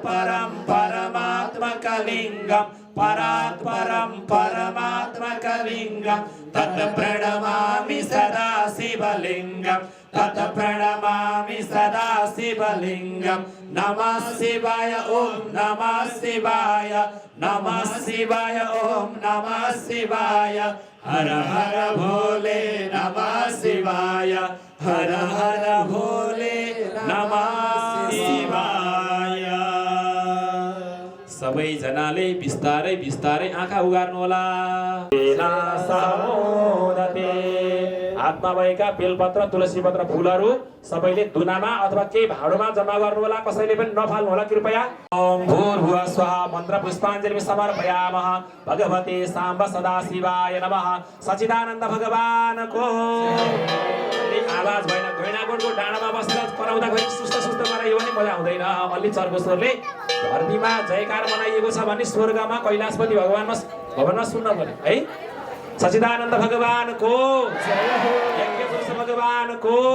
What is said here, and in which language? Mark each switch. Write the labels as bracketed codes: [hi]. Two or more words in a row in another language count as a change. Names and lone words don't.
[sa] परं परमात्मकलिङ्गं परात् परं परमात्मकलिङ्गं तत् प्रणमामि सदा शिवलिङ्गं तत् प्रणमामि सदा शिवलिङ्गं नमः शिवाय ॐ नमः शिवाय नमः शिवाय ॐ नमः शिवाय [hi] हर हर भोले [sa] नमः शिवाय [hi] हर हर भोले [sa] नमः शिवाय [ne] सबैजनाले बिस्तारै बिस्तारै आँखा उगार्नु होला हातमा भएका बेलपत्र तुलसी पत्र फुलहरू सबैले धुनामा अथवा केही भाँडोमा जम्मा गर्नु होला कसैले पनि नफाल्नु होला कृपया [sa] ओम भूर्भुवः स्वाहा मन्त्र पुष्पाञ्जलि समर्पयामः भगवते साम्ब सदाशिवाय नमः [ne] सच्चिदानन्द भगवानको आवाज भएन घैनागोठको डाँडामा बसेर कराउँदाखेरि सुस्त सुस्त गरायो भने मजा हुँदैन अलि चर्को स्वरले धरतीमा जयकार मनाइएको छ भने स्वर्गमा कैलाशपति भगवानमा सुन्न पर्यो है सच्चिदानन्द भगवानको यज्ञपुरुष भगवानको